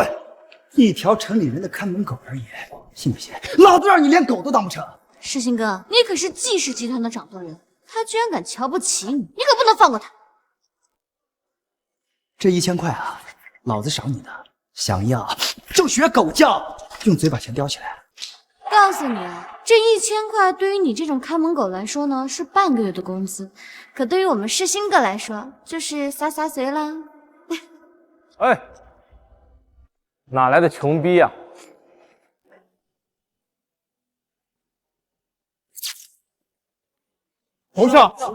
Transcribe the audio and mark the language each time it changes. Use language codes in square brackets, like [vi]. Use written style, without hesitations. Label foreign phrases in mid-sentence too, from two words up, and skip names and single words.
[zh] 一條城裡人的看門狗而已，信不信老子讓你連狗都當不成？世新哥，你可是季氏集團的掌舵人，他居然敢瞧不起你，你可不能放過他。這1000塊啊，老子賞你的，想要就學狗叫，用嘴把錢叼起來。告訴你啊，這1000塊對於你這種看門狗來說呢，是半個月的工資，可對於我們世新哥來說，就是洒灑水啦。哎，哪來的窮逼啊？侯少，